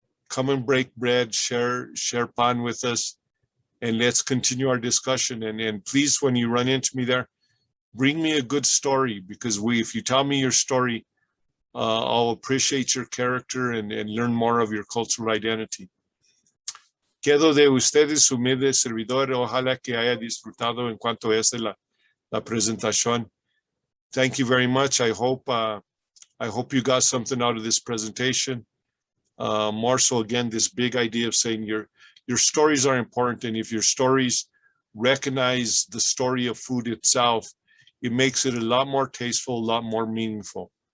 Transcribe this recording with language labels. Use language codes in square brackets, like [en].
[en] Come and break bread, share pan with us, and let's continue our discussion. And please, when you run into me there, bring me a good story, because if you tell me your story, I'll appreciate your character and learn more of your cultural identity. [es] Quedo de ustedes, humilde servidor. Ojalá que haya disfrutado en cuanto a esta la presentación. [en] Thank you very much. I hope you got something out of this presentation. More so, again, this big idea of saying your stories are important, and if your stories recognize the story of food itself, it makes it a lot more tasteful, a lot more meaningful.